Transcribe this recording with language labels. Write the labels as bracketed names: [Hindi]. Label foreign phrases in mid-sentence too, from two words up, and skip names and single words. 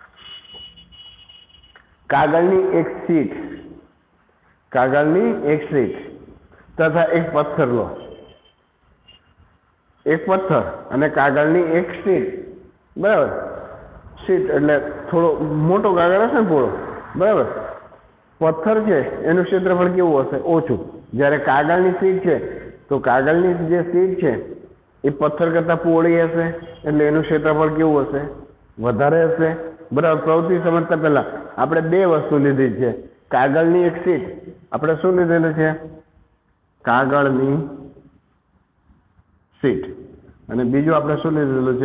[Gujarati] કાગળની એક શીટ તથા એક પથ્થર લો। એક પથ્થર અને કાગળની એક શીટ બરાબર। શીટ એટલે થોડો મોટો કાગળ હશે ને પૂરો બરાબર। પથ્થર છે એનું ક્ષેત્રફળ કેવું હશે? ઓછું। જ્યારે કાગળની શીટ છે તો કાગળની જે શીટ છે એ પથ્થર કરતા પોળી હશે એટલે એનું ક્ષેત્રફળ કેવું હશે? વધારે હશે બરાબર। પ્રવૃત્તિ સમજતા પહેલા આપણે બે વસ્તુ લીધી છે। કાગળની એક શીટ આપણે શું લીધેલું છે? કાગળની શીટ અને બીજું આપણે શું લીધેલું છે?